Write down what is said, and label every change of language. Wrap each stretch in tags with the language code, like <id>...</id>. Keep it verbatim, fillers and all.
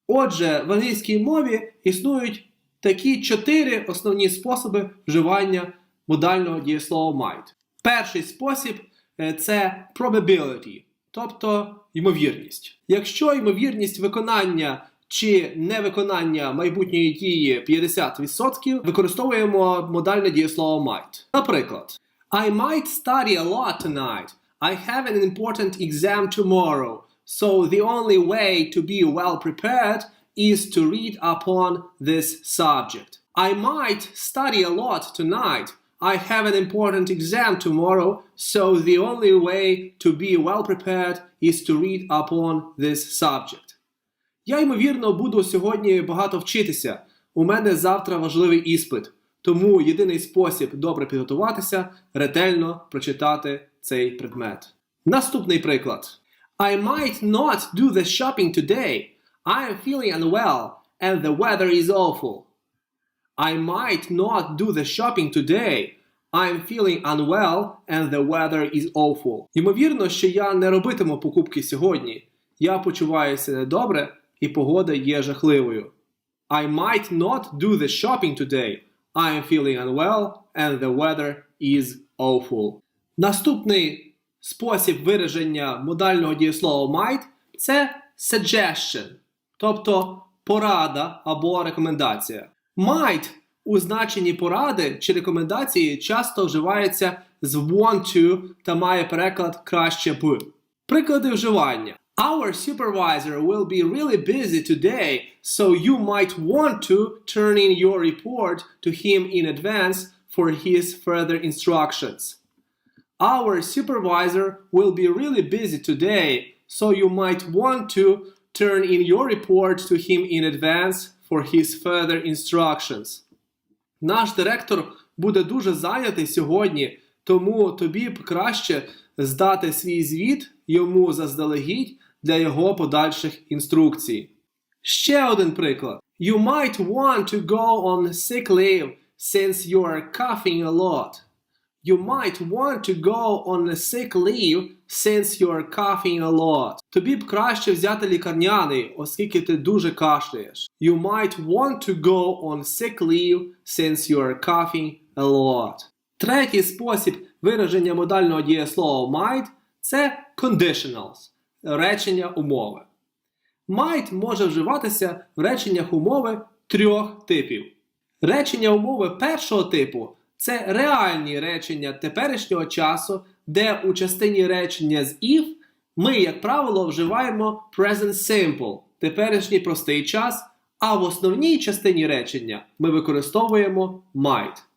<uk>Отже, в англійській мові існують такі чотири основні способи вживання модального дієслова might. Перший спосіб – це probability, тобто ймовірність. Якщо ймовірність виконання чи невиконання майбутньої дії п'ятдесят відсотків, використовуємо модальне дієслово might. Наприклад,</uk> <en>I might study a lot tonight. I have an important exam tomorrow. So the only way to be well prepared is to read upon this subject. I might study a lot tonight. I have an important exam tomorrow, so the only way to be well prepared is to read upon this subject.</en> <uk>Я, ймовірно, буду сьогодні багато вчитися. У мене завтра важливий іспит. Тому єдиний спосіб добре підготуватися – ретельно прочитати цей предмет. Наступний приклад.</uk> <en>I might not do the shopping today. I am feeling unwell and the weather is awful. I might not do the shopping today. I'm feeling unwell and the weather is awful.</en> <uk>Ймовірно, що я не робитиму покупки сьогодні. Я почуваюся недобре і погода є жахливою.</uk> <en>I might not do the shopping today. I'm feeling unwell and the weather is awful.</en> <uk>Наступний спосіб вираження модального дієслова might – це suggestion, тобто порада або рекомендація. Might у значенні поради чи рекомендації часто вживається з want to та має переклад краще б. Приклади вживання.</uk> <en>Our supervisor will be really busy today, so you might want to turn in your report to him in advance for his further instructions. Our supervisor will be really busy today, so you might want to turn in your report to him in advance for his further instructions.</en> <uk>Наш директор буде дуже зайнятий сьогодні, тому тобі б краще здати свій звіт йому заздалегідь для його подальших інструкцій. Ще один приклад.</uk> <en>You might want to go on sick leave since you are coughing a lot. You might want to go on a sick leave since you are coughing a lot.</en> <uk>Тобі б краще взяти лікарняний, оскільки ти дуже кашляєш.</uk> <en>You might want to go on sick leave since you are coughing a lot.</en> <uk>Третій спосіб вираження модального дієслова might – це conditionals, речення умови. Might може вживатися в реченнях умови трьох типів. Речення умови першого типу – це реальні речення теперішнього часу, де у частині речення з if ми, як правило, вживаємо present simple, теперішній простий час, а в основній частині речення ми використовуємо might.</uk>